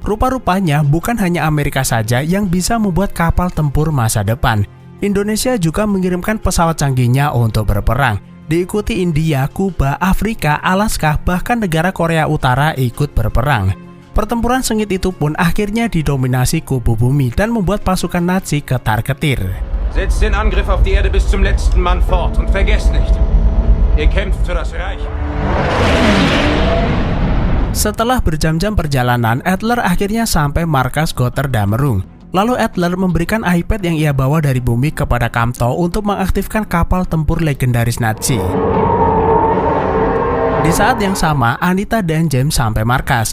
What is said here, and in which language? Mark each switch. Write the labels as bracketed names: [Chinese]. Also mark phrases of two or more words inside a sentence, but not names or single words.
[Indonesian] Rupa-rupanya bukan hanya Amerika saja yang bisa membuat kapal tempur masa depan. Indonesia juga mengirimkan pesawat canggihnya untuk berperang. Diikuti India, Kuba, Afrika, Alaska, bahkan negara Korea Utara ikut berperang. Pertempuran sengit itu pun akhirnya didominasi kubu bumi dan membuat pasukan Nazi ketar-ketir. [German] Setzt den Angriff auf die Erde bis zum letzten Mann fort und vergesst nicht, ihr kämpft für das Reich. [Indonesian] Setelah berjam-jam perjalanan, Adler akhirnya sampai markas Gotthardammerung. Lalu Adler memberikan iPad yang ia bawa dari bumi kepada Kamto untuk mengaktifkan kapal tempur legendaris Nazi. Di saat yang sama, Anita dan James sampai markas.